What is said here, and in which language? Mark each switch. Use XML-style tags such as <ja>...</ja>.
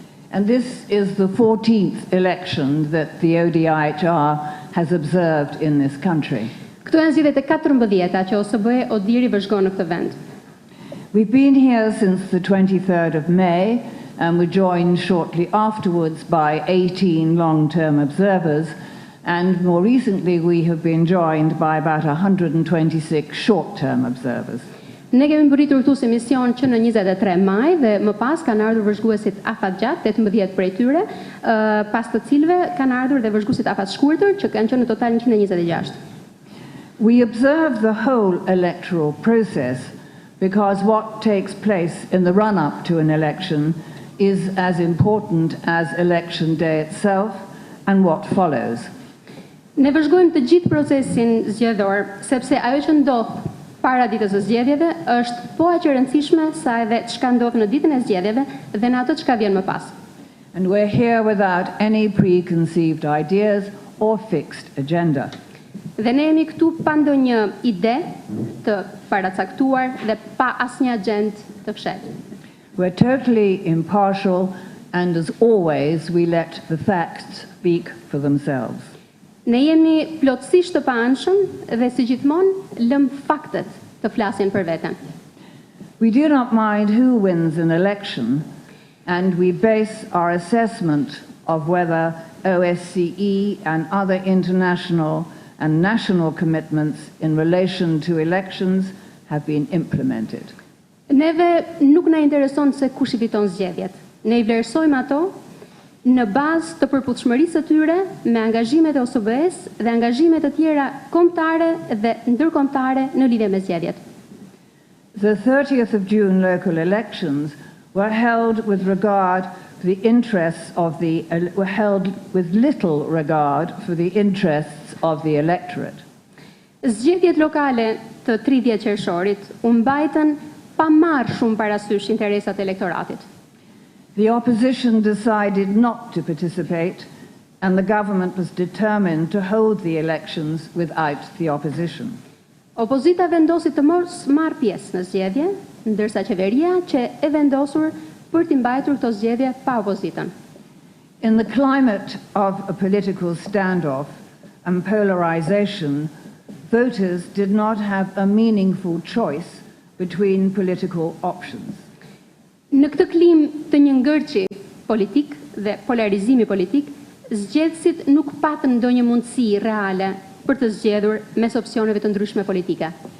<en>And this is the 14th election that the ODIHR has observed in this country.</en> <sq>Këto janë zgjedhjet e 14-ta që OSBE ODIHR-i vëzhgon në këtë vend.</sq> <en>We've been here since the 23rd of May, and were joined shortly afterwards by 18 long-term observers, and more recently we have been joined by about 126 short-term observers.</en> <sq>Ne kemi mbërritur këtu si mision që në 23 maj dhe më pas kanë ardhur vëzhguesit afatgjat, 18 prej tyre, pas të cilëve kanë ardhur dhe vëzhguesit afatshkurtër që kanë qenë në total 126.</sq> <en>We observe the whole electoral process because what takes place in the run-up to an election is as important as election day itself and what follows.</en> <sq>Ne vëzhgojmë të gjithë procesin zgjedhor, sepse ajo që ndodh para ditës së zgjedhjeve është po aq e rëndësishme sa edhe çka ndodh në ditën e zgjedhjeve dhe në ato çka vjen më pas.</sq> <en>And we're here without any preconceived ideas or fixed agenda.</en> <sq>Dhe ne jemi këtu pa ndonjë ide të paracaktuar dhe pa asnjë agjendë të fshehtë.</sq> <en>We're totally impartial, and as always, we let the facts speak for themselves.</en> <sq>Ne jemi plotësisht të paanshëm dhe si gjithmonë lëm faktet të flasin për veten.</sq> <en>We do not mind who wins an election, and we base our assessment of whether OSCE and other international and national commitments in relation to elections have been implemented.</en> <sq>Neve nuk na intereson se kush i fiton zgjedhjet. Ne I vlerësojmë ato në bazë të përputhshmërisë së tyre me angazhimet e OSBE-s dhe angazhimet të tjera kombëtare dhe ndërkombëtare në lidhje me zgjedhjet.</sq> <en>The 30th of June local elections were held with regard to the interests of were held with little regard for the interests of the electorate.</en> <sq>Zgjedhjet lokale të 30 qershorit u mbajtën pa marrë shumë parasysh interesat e elektoratit.</sq> <en>The opposition decided not to participate, and the government was determined to hold the elections without the opposition.</en> <sq>Opozita vendosi të mos marrë pjesë në zgjedhje, ndërsa qeveria që e vendosur për t'i mbajtur këto zgjedhje pa opozitën.</sq> <en>In the climate of a political standoff and polarization, voters did not have a meaningful choice between political options.</en> <sq>Në këtë klim të një ngërçi politik dhe polarizimi politik, zgjedhësit nuk patën ndonjë mundësi reale për të zgjedhur mes opsioneve të ndryshme politike.</sq>